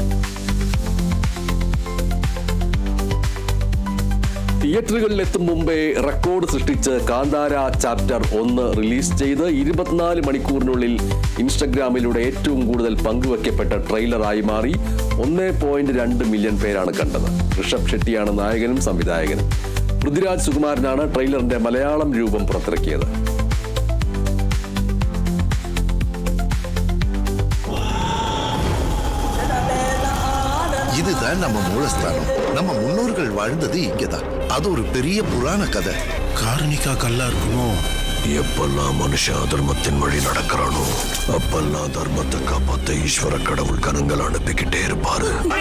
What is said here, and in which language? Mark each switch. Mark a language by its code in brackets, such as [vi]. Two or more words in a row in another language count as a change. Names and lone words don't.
[ml] തിയേറ്ററുകളിൽ എത്തും മുമ്പേ റെക്കോർഡ് സൃഷ്ടിച്ച് കാന്താര ചാപ്റ്റർ 1 റിലീസ് ചെയ്ത് 24 മണിക്കൂറിനുള്ളിൽ ഇൻസ്റ്റഗ്രാമിലൂടെ ഏറ്റവും കൂടുതൽ പങ്കുവയ്ക്കപ്പെട്ട ട്രെയിലറായി മാറി. 1.2 മില്യൺ പേരാണ് കണ്ടത്. ഋഷഭ് ഷെട്ടിയാണ് നായകനും സംവിധായകനും. പൃഥ്വിരാജ് സുകുമാരനാണ് ട്രെയിലറിന്റെ മലയാളം രൂപം പുറത്തിറക്കിയത്. [ta] இதுதான் நம்ம மூலஸ்தானம். நம்ம முன்னோர்கள் வாழ்ந்தது இங்கதான். அது ஒரு பெரிய புராண கதை. காரணிக்கா கல்லா இருக்குமோ? எப்பெல்லாம் மனுஷன் அதர்மத்தின் வழி நடக்கிறானோ அப்பெல்லாம் தர்மத்தை காப்பாத்த ஈஸ்வர கடவுள் கணங்கள் அனுப்பிக்கிட்டே இருப்பாரு.